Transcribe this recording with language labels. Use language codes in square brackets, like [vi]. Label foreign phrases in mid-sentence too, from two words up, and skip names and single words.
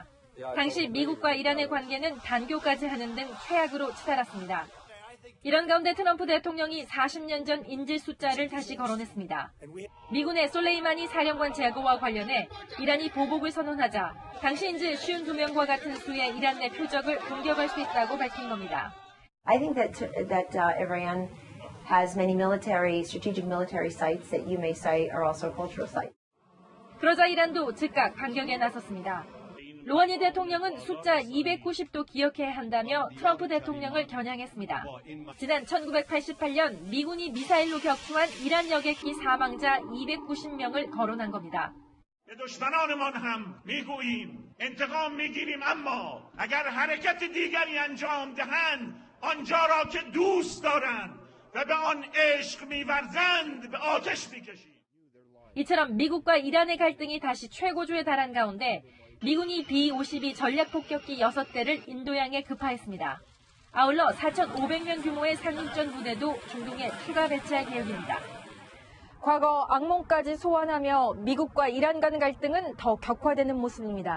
[ko] 당시 미국과 이란의 관계는 단교까지 하는 등 최악으로 치달았습니다. 이런 가운데 트럼프 대통령이 40년 전 인질 숫자를 다시 거론했습니다. 미군의 솔레이마니 사령관 제거와 관련해 이란이 보복을 선언하자 당시 인질 52명과 같은 수의 이란 내 표적을 공격할 수 있다고 밝힌 겁니다. [en] I think that Iran has many strategic military sites that you may cite are also cultural sites. [ko] 그러자 이란도 즉각 반격에 나섰습니다. 로하니 대통령은 숫자 290도 기억해야 한다며 트럼프 대통령을 겨냥했습니다. 지난 1988년 미군이 미사일로 격추한 이란 여객기 사망자 290명을 거론한 겁니다. [fa] دشمنانمان هم میگوییم انتقام میگیریم اما اگر حرکت دیگری انجام دهند آنجا را که دوست دارند و به آن عشق می‌ورزند به آتش می‌کشیم. [ko] 이처럼 미국과 이란의 갈등이 다시 최고조에 달한 가운데 미군이 B-52 전략 폭격기 6대를 인도양에 급파했습니다. 아울러 4,500명 규모의 상륙전 부대도 중동에 추가 배치할 계획입니다. 과거 악몽까지 소환하며 미국과 이란 간 갈등은 더 격화되는 모습입니다.